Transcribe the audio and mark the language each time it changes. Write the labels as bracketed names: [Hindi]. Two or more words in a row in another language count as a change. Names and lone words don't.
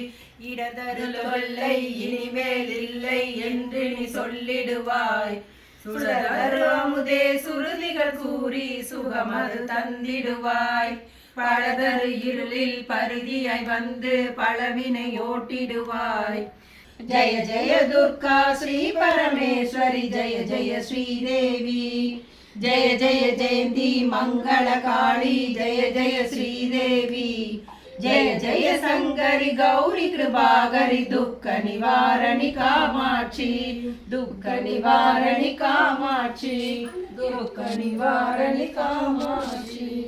[Tamil] இடதருளை இனிமேல் இல்லை என்று நீ சொல்லிடுவாய் சுடர் அமுதே சுருதிகள் கூறி சுகமது தந்திடுவாய் பழதரு இருளில் பருதியாய் வந்து பழவினை ஓட்டிடுவாய் [Sanskrit] जय जय दुर्गा श्री परमेश्वरी जय जय श्रीदेवी जय जय जयंती मंगल काली जय जय श्रीदेवी जय जय शंकरी गौरी कृपाकरी दुख निवारणी कामाक्षी दुख निवारणी कामाक्षी दुख निवारणी कामाक्षी